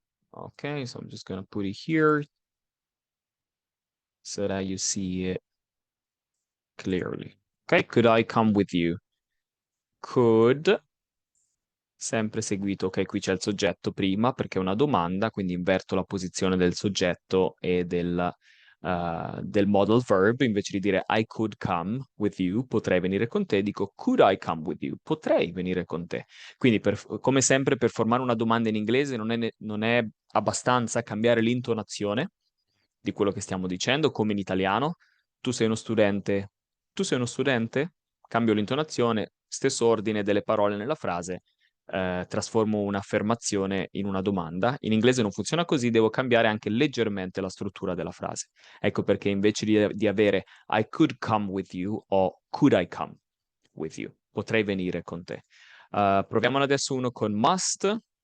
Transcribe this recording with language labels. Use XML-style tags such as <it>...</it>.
<en>Okay, so I'm just gonna put it here so that you see it clearly. Okay, could I come with you?</en> <it>Could, sempre seguito, ok, qui c'è il soggetto prima perché è una domanda, quindi inverto la posizione del soggetto e del modal verb, invece di dire</it> <en>I could come with you,</en> <it>potrei venire con te, dico</it> <en>could I come with you?</en> <it>Potrei venire con te. Quindi, come sempre, per formare una domanda in inglese non è abbastanza cambiare l'intonazione di quello che stiamo dicendo, come in italiano. Tu sei uno studente, tu sei uno studente? Cambio l'intonazione, stesso ordine delle parole nella frase, trasformo un'affermazione in una domanda. In inglese non funziona così, devo cambiare anche leggermente la struttura della frase. Ecco perché invece di avere</it> <en>I could come with you</en> <it>o</it> <en>could I come with you?</en> <it>Potrei venire con te. Proviamone adesso uno con must.</it>